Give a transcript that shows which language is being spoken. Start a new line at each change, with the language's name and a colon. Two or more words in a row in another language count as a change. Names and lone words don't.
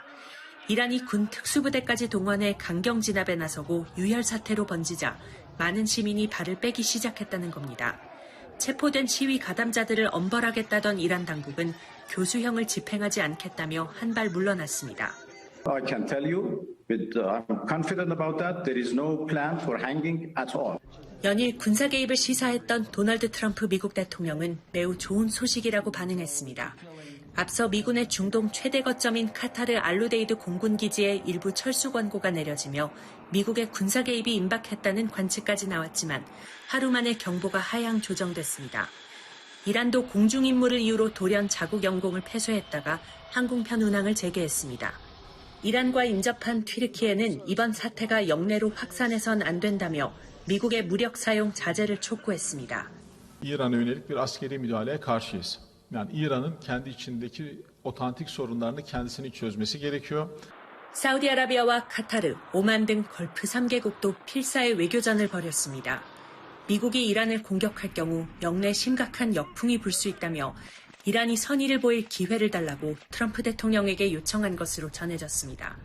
Korean: 이란이 군 특수부대까지 동원해 강경 진압에 나서고 유혈 사태로 번지자 많은 시민이 발을 빼기 시작했다는 겁니다. 체포된 시위 가담자들을 엄벌하겠다던 이란 당국은 교수형을 집행하지 않겠다며 한 발 물러났습니다.
English: I can tell you, I'm confident about that. There is no plan for hanging at all.
Korean: 연일 군사 개입을 시사했던 도널드 트럼프 미국 대통령은 매우 좋은 소식이라고 반응했습니다. 앞서 미군의 중동 최대 거점인 카타르 알루데이드 공군기지에 일부 철수 권고가 내려지며 미국의 군사 개입이 임박했다는 관측까지 나왔지만 하루 만에 경보가 하향 조정됐습니다. 이란도 공중임무를 이유로 돌연 자국 영공을 폐쇄했다가 항공편 운항을 재개했습니다. 이란과 인접한 튀르키예는 이번 사태가 영내로 확산해선 안 된다며 미국의 무력 사용 자제를 촉구했습니다.
Turkish: İran'a yönelik bir askeri müdahaleye karşıyız. Yani İran'ın kendi içindeki otantik sorunlarını kendisinin çözmesi gerekiyor.
Korean: 사우디아라비아와 카타르, 오만 등 걸프 3개국도 필사의 외교전을 벌였습니다. 미국이 이란을 공격할 경우 영내 심각한 역풍이 불 수 있다며 이란이 선의를 보일 기회를 달라고 트럼프 대통령에게 요청한 것으로 전해졌습니다.